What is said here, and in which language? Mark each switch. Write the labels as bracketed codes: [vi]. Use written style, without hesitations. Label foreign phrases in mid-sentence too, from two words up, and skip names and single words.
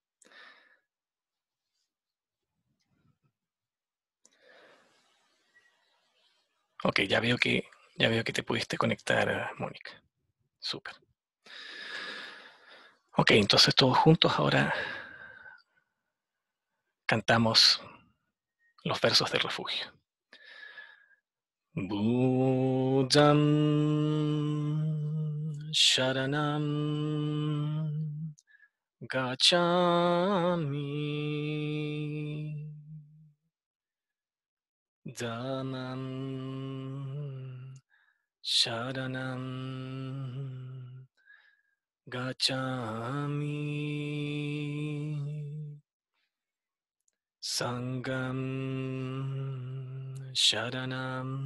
[es] Ok, ya veo que te pudiste conectar, Mónica. Súper. Ok, entonces todos juntos ahora cantamos los versos de refugio. [pi] Buddham Sharanam Gacchami Dhammam Sharanam Gacchami Sangham Sharanam